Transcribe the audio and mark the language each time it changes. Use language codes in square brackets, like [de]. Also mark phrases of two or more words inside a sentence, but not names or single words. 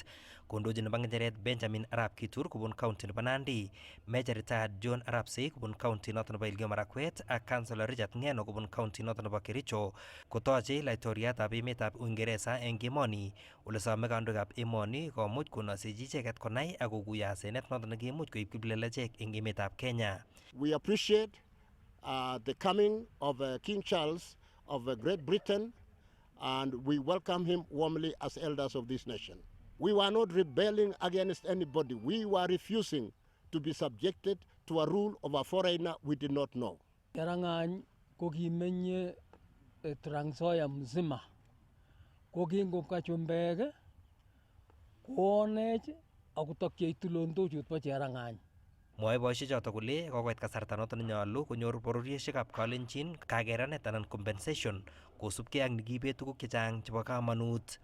[kln] Kondochin nebo ng'echeret Benjamin Arap Kitur kobun county nebo Nandi, Major retired John Arap Sei kobun county noto nebo Elgeyo Marakwet ak Councillor Richard Ng'eno kobun county noto nebo Kericho kotoche laitoriatab emetab Uingereza eng emoni ole some kandoikab emoni komuch konoisechi icheket konai ak kokuyo asenet noto nekimuch koib kiplelachek eng emetab Kenya. [en] We appreciate the coming of King Charles of Great Britain, and we welcome him warmly as elders of this nation. We were not rebelling against anybody. We were refusing to be subjected to a rule of a foreigner we did not know. [kln] Karangany kokimenye Transoya mzima kokingopka chumbek koonech akutokyi tulondochut bo Cherangany. Mwae boisiechoto kole kokoit kasarta noto nenyolu konyor bororiosiekab kalenjin kakeranet anan compensation kosubkei ak nekibet tuguk chechang chebo kamanut.